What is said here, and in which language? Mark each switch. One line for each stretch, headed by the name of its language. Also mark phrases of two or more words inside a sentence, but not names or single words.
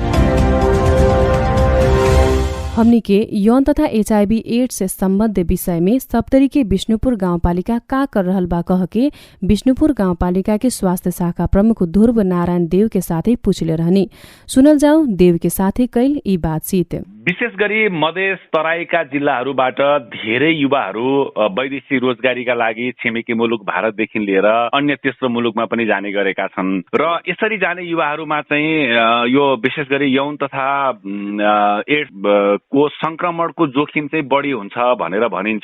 Bhojpuri: हमनी के यौन तथा एचआईवी एड्स से संबद्ध विषय में सप्तरी के बिष्णुपुर गांवपालिका का कर रहल बा कह के बिष्णुपुर गांवपालिका के स्वास्थ्य शाखा प्रमुख ध्रुव नारायण देव के साथे पूछले रहनी। सुनल जाओ देव के साथे कैल ई बातचीत।
Nepali: विशेष गरी मधेस तराईका जिल्लाहरूबाट धेरै युवाहरू वैदेशिक रोजगारीका लागि छिमेकी मुलुक भारतदेखि लिएर अन्य तेस्रो मुलुकमा पनि जाने गरेका छन् र यसरी जाने युवाहरूमा चाहिँ यो विशेष गरी यौन तथा एड्स को संक्रमणको जोखिम चाहिँ बढी हुन्छ भनेर भनिन्छ।